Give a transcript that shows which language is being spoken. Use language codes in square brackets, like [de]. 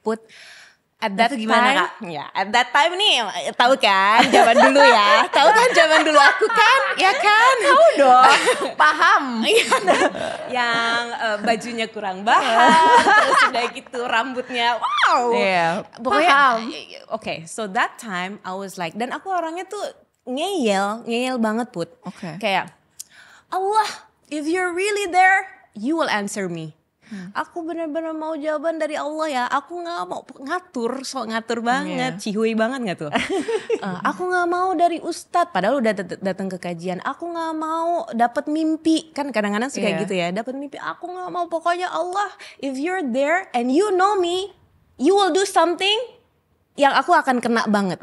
[en] Put at that [id] Itu gimana, [en] time, [id] Kak? ya [en] at that time [id] nih tahu kan zaman dulu ya, tahu kan zaman dulu aku kan, ya kan? Tahu dong, paham. Yang bajunya kurang bahan, terus udah gitu rambutnya, wow. Iya, Pokoknya, paham. [en] Okay, so that time I was like, [id] dan aku orangnya tuh ngeyel banget [en] Put. [id] Oke. Kayak, [en] Allah, if you're really there, you will answer me. [id] Aku benar-benar mau jawaban dari Allah ya. Aku nggak mau ngatur, sok ngatur banget, cihuy banget nggak tuh? Aku nggak mau dari ustadz, padahal udah datang ke kajian. Aku nggak mau dapat mimpi, kan kadang-kadang suka gitu ya. Dapat mimpi, aku nggak mau. Pokoknya Allah, [en] if you're there and you know me, you will do something [id] yang aku akan kena banget.